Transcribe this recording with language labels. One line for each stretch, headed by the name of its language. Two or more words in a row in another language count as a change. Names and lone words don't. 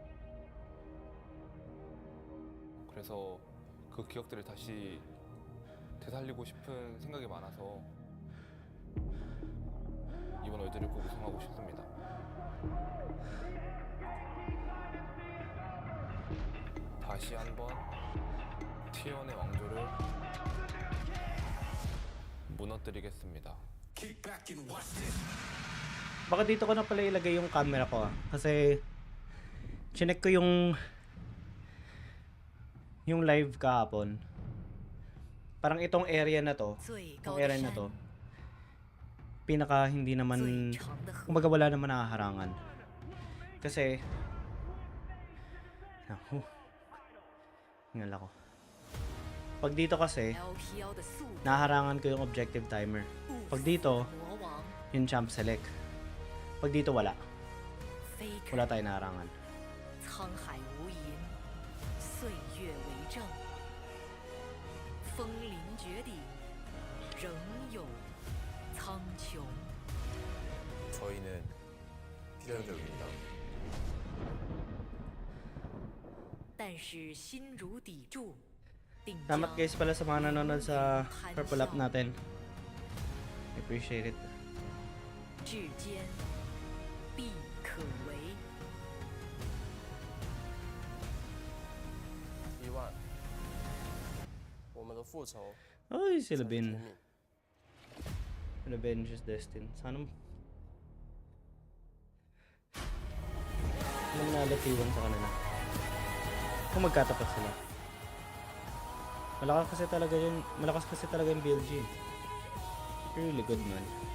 Korean: 그래서 그 기억들을 다시 되살리고 싶은 생각이 많아서 이번 월드를 꼭 우승하고 싶습니다. 다시 한번 T1의 왕조를 무너뜨리겠습니다.
Filipino: Baka dito ko na pala ilagay yung camera ko kasi chinek ko yung live kahapon. Parang itong area na to, pinaka hindi naman, kumbaga wala naman nakaharangan. Kasi hingal ako. Pag dito kasi, naharangan ko yung objective timer. Pag dito, yung champ select. Pag dito, wala. Wala tayong naharangan.
Chinese: 沧海无垠，岁月为证，风临绝顶，仍有苍穹。
Korean: 저희는 필연적입니다.
Chinese: 但是心如砥柱，定
Filipino: Salamat guys pala sa mga nanonood sa Purple Up natin.
English: I appreciate it.
Chinese: 至坚必可为。 10000，我们的复仇。
Filipino: Ay, sila Ben.
English: Revenge is destined.
Filipino: Sana nalatiwan sa kanila. Kung magkatapat sila. Malakas kasi talaga yung BLG.
English: Really good, man.